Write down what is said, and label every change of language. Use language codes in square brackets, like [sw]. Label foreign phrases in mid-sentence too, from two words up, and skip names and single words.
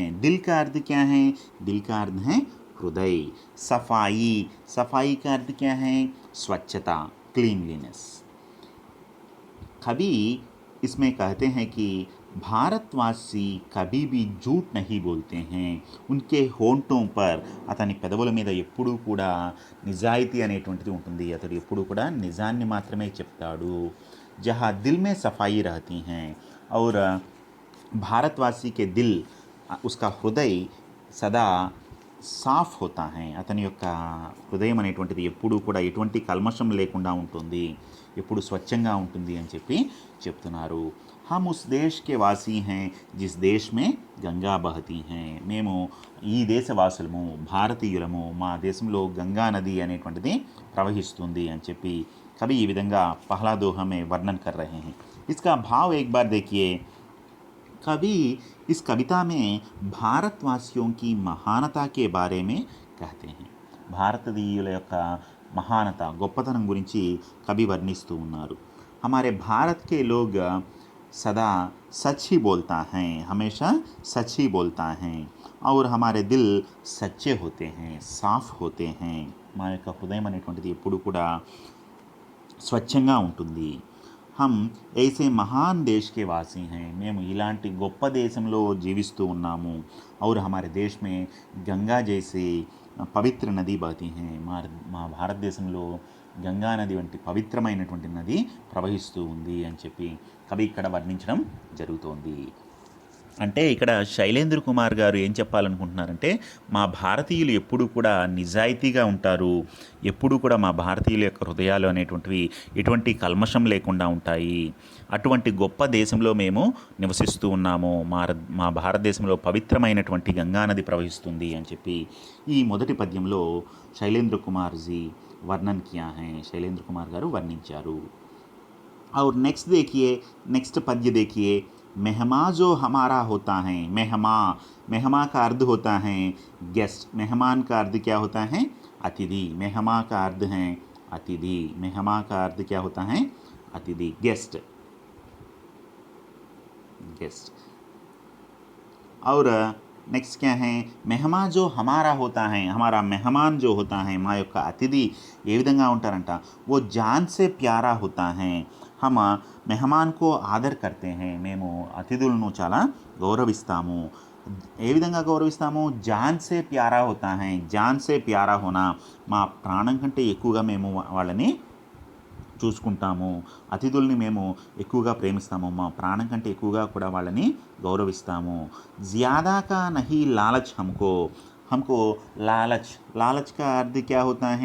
[hi] दिल का अर्थ क्या है? दिल का अर्थ है हृदय। सफाई, सफाई का अर्थ क्या है? स्वच्छता, क्लीनलीनेस। कवि इसमें कहते हैं कि भारतवासी कभी भी झूठ नहीं बोलते हैं। उनके होंठों पर, [te] అతని పెదవుల మీద ఎప్పుడూ కూడా నిజాయితీ అనేటువంటిది ఉంటుంది. అతడు ఎప్పుడూ కూడా నిజాన్ని మాత్రమే చెప్తాడు. [hi] जहाँ दिल में सफाई रहती हैं, और भारतवासी के दिल, उसका हृदय सदा साफ होता है. [te] అతని యొక్క హృదయం అనేటువంటిది ఎప్పుడూ కూడా ఎటువంటి కల్మషం లేకుండా ఉంటుంది, ఎప్పుడు స్వచ్ఛంగా ఉంటుంది అని చెప్పి చెప్తున్నారు. [hi] हम उस देश के वासी हैं जिस देश में गंगा बहती हैं. [te] మేము ఈ దేశవాసులము, భారతీయులము, మా దేశంలో గంగా నది అనేటువంటిది ప్రవహిస్తుంది అని చెప్పి [hi] कवि ये विधंगा पहला दोहा में वर्णन कर रहे हैं। इसका भाव एक बार देखिए। कवि इस कविता में भारतवासियों की महानता के बारे में कहते हैं। [te] భారతీయుల యొక్క మహానత గొప్పతనం గురించి కవి వర్ణిస్తూ ఉన్నారు। [hi] हमारे भारत के लोग सदा सच ही बोलता हैं, हमेशा सच ही बोलता हैं और हमारे दिल सच्चे होते हैं, साफ होते हैं। [te] మా యొక్క హృదయం అనేటువంటిది ఎప్పుడు కూడా స్వచ్ఛంగా ఉంటుంది। [hi] हम ऐसे महान देश के वासी हैं, [te] మేము ఇలాంటి గొప్ప దేశంలో జీవిస్తూ ఉన్నాము। [hi] और हमारे देश में गंगा जैसे पवित्र नदी बहती है। [te] మా భారతదేశంలో గంగా నది వంటి పవిత్రమైనటువంటి నది ప్రవహిస్తూ ఉంది అని చెప్పి కవి ఇక్కడ వర్ణించడం జరుగుతోంది। అంటే ఇక్కడ శైలేంద్ర కుమార్ గారు ఏం చెప్పాలనుకుంటున్నారంటే, మా భారతీయులు ఎప్పుడూ కూడా నిజాయితీగా ఉంటారు, ఎప్పుడూ కూడా మా భారతీయుల యొక్క హృదయాలు అనేటువంటివి ఎటువంటి కల్మషం లేకుండా ఉంటాయి, అటువంటి గొప్ప దేశంలో మేము నివసిస్తూ ఉన్నాము, మా భారతదేశంలో పవిత్రమైనటువంటి గంగానది ప్రవహిస్తుంది అని చెప్పి ఈ మొదటి పద్యంలో శైలేంద్ర కుమార్ జీ [hi] वर्णन किया है, [te] శైలేంద్ర కుమార్ గారు వర్ణించారు। [hi] और नेक्स्ट पद्य देखिए। मेहमा जो हमारा होता है, मेहमा का अर्थ होता है गेस्ट। मेहमान का अर्थ क्या होता है? अतिथि। मेहमा का अर्थ है अतिथि। मेहमा का अर्थ क्या होता है? अतिथि, गेस्ट। और नेक्स्ट क्या है? मेहमा जो हमारा होता है, हमारा मेहमान जो होता है, [te] మా యొక్క అతిథి ఏ విధంగా ఉంటారంట? [hi] वो जान से प्यारा होता है। हम मेहमान को आदर करते हैं, [te] మేము అతిథులను చాలా గౌరవిస్తాము। ఏ విధంగా గౌరవిస్తాము? [hi] जान से प्यारा होता है। जान से प्यारा होना, [te] మా ప్రాణం కంటే ఎక్కువగా మేము వాళ్ళని చూసుకుంటాము, అతిథుల్ని మేము ఎక్కువగా ప్రేమిస్తాము, మా ప్రాణం కంటే ఎక్కువగా కూడా వాళ్ళని గౌరవిస్తాము। [hi] ज़्यादा का नहीं लालच हमको लालच का अर्थ क्या होता है?